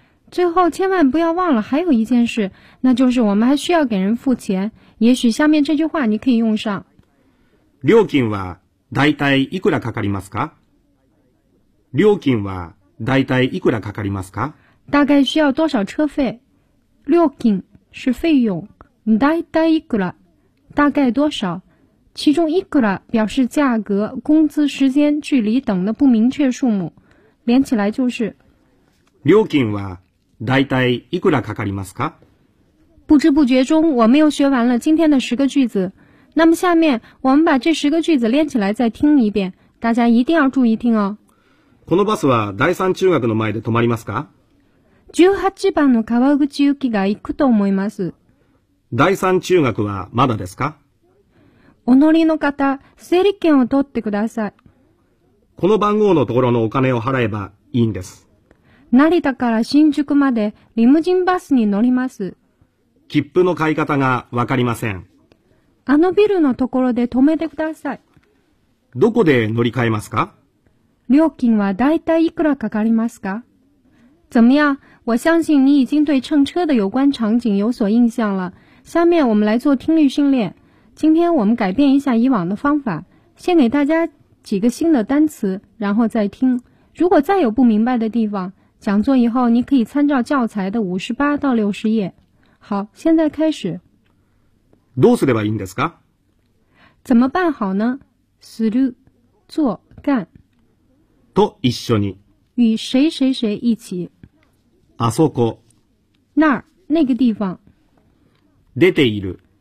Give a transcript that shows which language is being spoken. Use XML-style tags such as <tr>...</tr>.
<zh>最后千万不要忘了还有一件事，那就是我们还需要给人付钱。也许下面这句话你可以用上。</zh> <ja>料金はだいたいいくらかかりますか？料金はだいたいいくらかかりますか？</ja> <zh>大概需要多少车费？料金是费用，</zh> <ja>だいたいいくら，</ja> <zh>大概多少？其中いくら表示价格、工资、时间、距离等的不明确数目，连起来就是。</zh> <ja>料金はだいたいいくらかかりますか？</ja> <zh>不知不觉中，我们又学完了今天的十个句子。那么下面我们把这十个句子连起来再听一遍，大家一定要注意听哦。</zh> <ja>このバスは第三中学の前で止まりますか？ 18番の川口行きが行くと思います。第三中学はまだですか？お乗りの方、整理券を取ってください。この番号のところのお金を払えばいいんです。成田から新宿までリムジンバスに乗ります。切符の買い方がわかりません。あのビルのところで止めてください。どこで乗り換えますか？料金はだいたいいくらかかりますか？</ja> <zh>怎么样？我相信你已经对乘车的有关场景有所印象了。下面我们来做听力训练。今天我们改变一下以往的方法，先给大家几个新的单词，然后再听。如果再有不明白的地方，讲座以后你可以参照教材的58到60页。好，现在开始。</zh> <ja>どうすればいいんですか？</ja> <zh>怎么办好呢？する、做、干。</zh> <ja>と一緒に。</ja> <zh>与谁谁谁一起。</zh> <ja>あそこ。</ja> <zh>那儿、那个地方。</zh> <ja>出ている。</ja>